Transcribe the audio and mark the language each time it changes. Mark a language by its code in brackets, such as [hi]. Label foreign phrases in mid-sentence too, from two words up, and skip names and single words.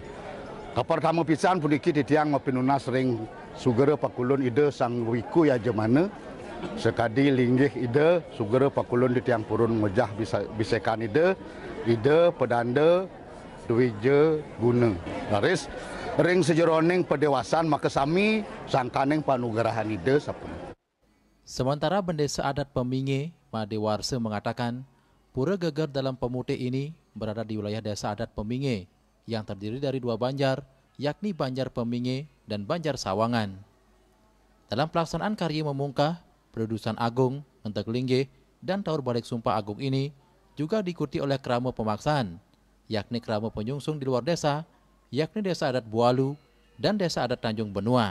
[ban] Pertama pisan puniki ditiang mapinunas ring sugera pakulun Ide Sang Wiku Yajemana sekadi linggih Ide sugera pakulun ditiang purun mejah bisekan Ide pedanda duwije guna. Laris ring sejeroning pedewasan maka sami sangkaning panugerahan Ide sapun. [id] Sementara Bendesa Adat Peminge Madewarse mengatakan Pura Gegar dalam Pemutih ini berada di wilayah Desa Adat Peminge yang terdiri dari 2 banjar, yakni Banjar Peminge dan Banjar Sawangan. Dalam pelaksanaan karya memungkah Pedudusan Agung, Ngenteg Linggih, dan Tawur Balik Sumpah Agung ini juga diikuti oleh kerama pemaksaan, yakni kerama penyungsung di luar desa, yakni Desa Adat Bualu dan Desa Adat Tanjung Benua.